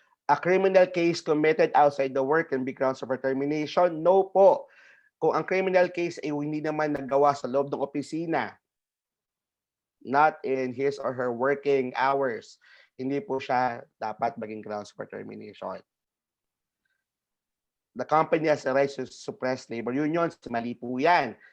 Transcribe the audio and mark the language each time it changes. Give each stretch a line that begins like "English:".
English: A criminal case committed outside the work can be grounds for termination?
Filipino: No po. Kung ang criminal case ay hindi naman nagawa sa loob ng opisina,
English: not in his or her working hours,
Filipino: hindi po siya dapat maging
English: grounds for termination. The company has a right to suppress labor unions.
Filipino: Mali po yan.